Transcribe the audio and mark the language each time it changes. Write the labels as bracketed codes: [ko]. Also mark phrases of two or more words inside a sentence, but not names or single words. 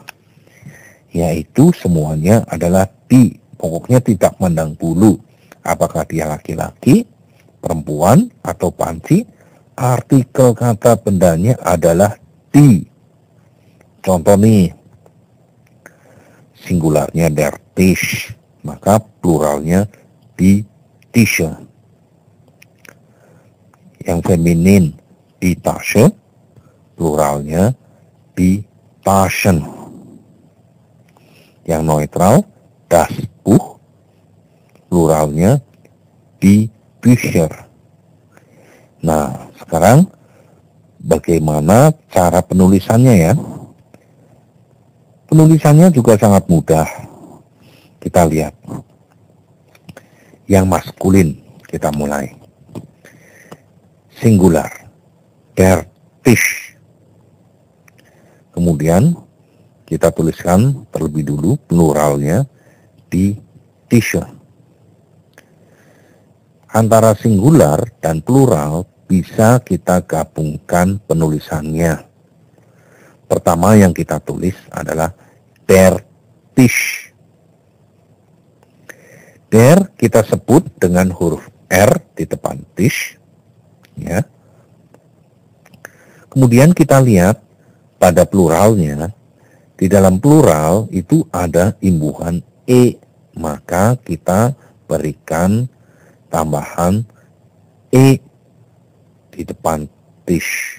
[id] Yaitu semuanya adalah di. Pokoknya tidak mandang bulu. Apakah dia laki-laki, perempuan, atau banci, artikel kata bendanya adalah di. Contoh nih, singularnya [de] der Tisch, [id] maka pluralnya [de] die Tische. [id] Yang feminin [de] die Tasche, [id] pluralnya [de] die Taschen. [id] Yang neutral [de] das Buch, [id] pluralnya [de] die Bücher. [id] Nah, sekarang bagaimana cara penulisannya ya? Penulisannya juga sangat mudah. Kita lihat. Yang maskulin, kita mulai. Singular, [de] der Tisch. [id] Kemudian kita tuliskan terlebih dulu pluralnya [de] die Tische. [id] Antara singular dan plural bisa kita gabungkan penulisannya. Pertama yang kita tulis adalah [de] der Tisch. [id] Der kita sebut dengan huruf R di depan Tisch. Ya. Kemudian kita lihat pada pluralnya. Di dalam plural itu ada imbuhan E. Maka kita berikan tambahan E di depan Tisch.